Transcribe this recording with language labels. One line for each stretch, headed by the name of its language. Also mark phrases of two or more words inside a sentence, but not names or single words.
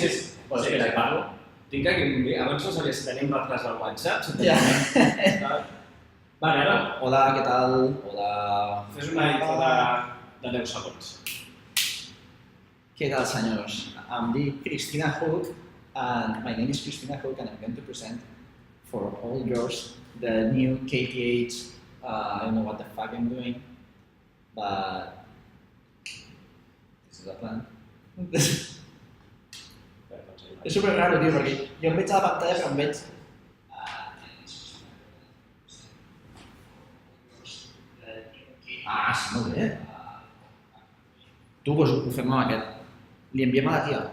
Catalan: Bueno, espera, parlo. Tinc aquí, abans no sabia si tenim retras al WhatsApp. Ja. Vale, ara. Hola, què tal? Hola. Fes una intro de 10 segons. Què tal, senyors? Em dic
English: Cristina Hook, and my name is Cristina Hook, and I'm going to present for all girls the new KTH. I don't know what the fuck I'm doing, but this is a plan.
Catalan: És super raro, tio, perquè jo em veig a la pantalla però em veig... Sí, molt bé. Tu, doncs ho fem amb aquest. Li enviem a la tia.